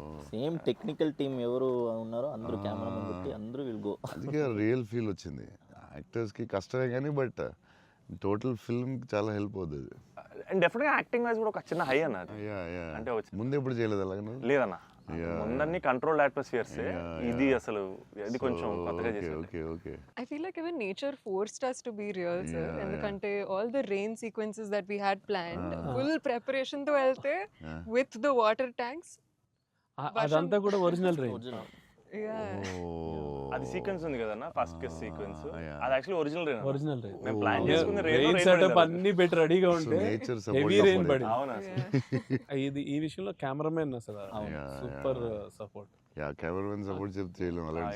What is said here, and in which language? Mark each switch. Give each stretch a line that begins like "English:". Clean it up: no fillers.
Telugu: Same technical team ఎవరు ఉన్నారో అందరూ కెమెరా ముందు పెట్టి అందరూ విల్ గో. అందుకే రియల్ ఫీల్ వచ్చింది. యాక్టర్స్కి కష్టమే కానీ బట్ టోటల్ ఫిల్మ్కి చాలా హెల్ప్ అవుతుంది. అండ్ డెఫినెట్ గా యాక్టింగ్ వైజ్ కూడా ఒక చిన్న హై అన్న అది. అంటే ముందు ఎప్పుడు చేయలేదు అలాగే? లేదన్న, ముందన్ని కంట్రోల్డ్ అట్మాస్ఫియర్స్. ఇది అసలు ఇది కొంచెం కొత్తగా చేశారు.
English: Okay I feel like even nature forced us to be real, sir. Yeah,
Telugu: ఎందుకంటే
English: all the rain sequences that we had planned, full preparation
Telugu: తో వెళ్తే
English: with the water tanks.
Telugu: అదంతా కూడా ఒరిజినల్ రైన్.
English: Yeah.
Telugu: అది సీక్వెన్స్ ఉంది కదన్న, first kiss sequence.
English: yeah.
Telugu: అది actually original rain.
English: Original rain.
Telugu: మేము ప్లాన్ చేసుకున్న రెయిన్ సెటప్ అన్ని పెట్టి రెడీగా ఉంటే
English: nature
Telugu: హెవీ రెయిన్ పడింది. అవునా ఇది ఈ విషయంలో కెమెరామెన్ అసలు super support. Yeah cameraman support చెప్తే చేయలేము అలాంటి.